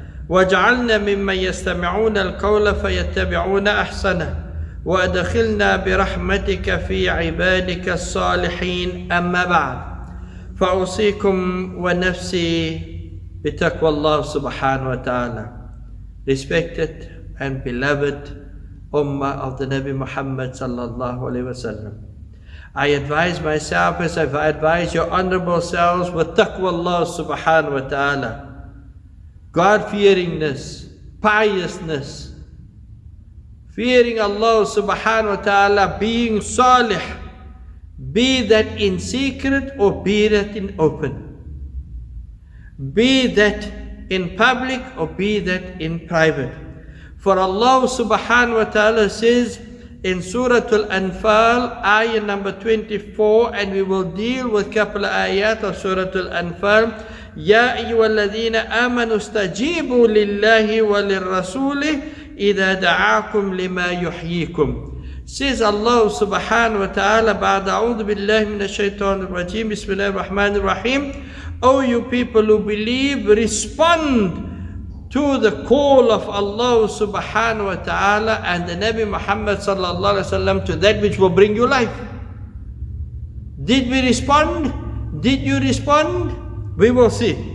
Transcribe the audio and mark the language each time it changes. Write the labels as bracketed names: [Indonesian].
[Arabic] واجعلنا ممن يستمعون القول فيتبعون أحسنه وأدخلنا برحمتك في عبادك الصالحين أما بعد فأوصيكم ونفسي بتقوى الله سبحانه وتعالى. [English] Respected and beloved Ummah of the Nabi Muhammad sallallahu alaihi wasallam, I advise myself as I advise your honorable selves with taqwa Allah subhanahu wa ta'ala, God-fearingness, piousness, fearing Allah subhanahu wa ta'ala, being salih, be that in secret or be that in open, be that in public or be that in private. For Allah subhanahu wa ta'ala says in Surah Al-Anfal, ayah number 24, and we will deal with a couple of ayat of Surah Al-Anfal. [Arabic] يا أيها الذين آمنوا استجيبوا لله وللرسول إذا دعاكم لما يحييكم. Says Allah subhanahu wa ta'ala, بعد أعوذ بالله من الشيطان الرجيم بسم الله الرحمن الرحيم. [English] O you people who believe, respond to the call of Allah subhanahu wa ta'ala and the Nabi Muhammad sallallahu alaihi wasallam to that which will bring you life. Did we respond? Did you respond? We will see.